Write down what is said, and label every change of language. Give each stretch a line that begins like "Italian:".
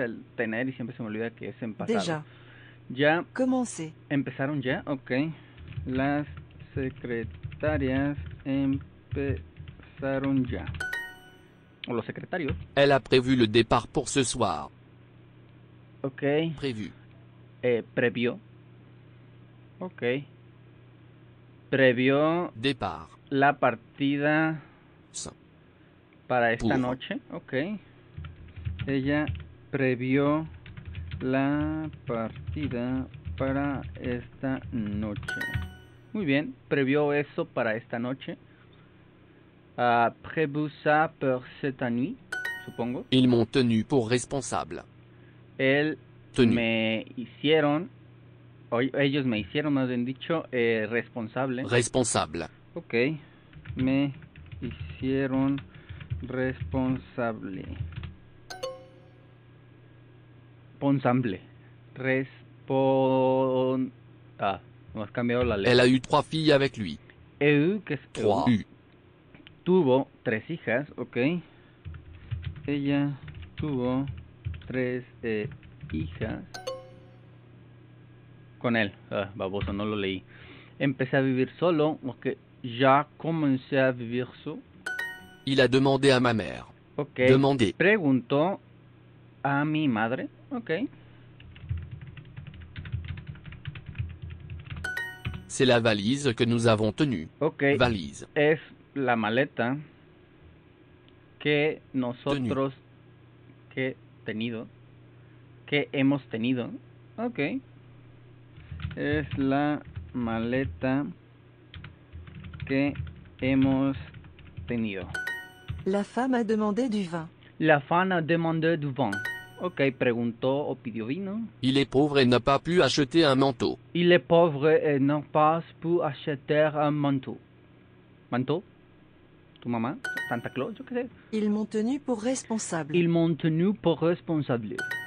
Spanish: el tener y siempre se me olvida que es en pasado.
French: déjà,
Spanish: Ya
French: commencé,
Spanish: empezaron ya, ok. Las secretarias empezaron ya. O los secretarios.
French: Elle a prévu le départ pour ce soir. Ok. Prévu.
Spanish: Previó. Ok. Previó
French: Départ.
Spanish: la partida
French: Sans.
Spanish: para esta
French: Pour.
Spanish: noche. Ok. Ella previó la partida para esta noche. Muy bien, previó eso para esta noche.
French: Prévu ça pour cette nuit,
Spanish: supongo.
French: Ils m'ont tenu pour responsable.
Spanish: Él
French: Tenu.
Spanish: me hicieron, o ellos me hicieron, más bien dicho, responsable. Responsable. Ok, me hicieron responsable. Responsable. No has cambiado la letra.
French: Elle a eu 3 filles avec lui.
Spanish: Eu, que es 3. Eu, tuvo 3 hijas, ok. Ella tuvo 3 hijas con él. Baboso, no lo leí. Empecé a vivir solo, ok. Ya comencé a vivir solo.
French: Il a demandé à ma mère. Ok. Demandé.
Spanish: Preguntó a mi madre, ok.
French: C'est la valise que nous avons tenue. Ok. Valise.
Spanish: Es la maleta que nosotros que hemos tenido. Ok. Es la maleta que hemos tenido.
French: la femme a demandé du vin. La femme a demandé du vin.
Spanish: Ok, preguntó o pidió vino.
French: Il est pauvre et n'a pas pu acheter un manteau. Il est pauvre et n'a pas pu acheter un manteau.
Spanish: ¿Manteau? ¿Tu mamá? ¿Santa Claus? Yo qué sé.
French: Ils m'ont tenu pour responsable. Ils m'ont tenu pour responsable.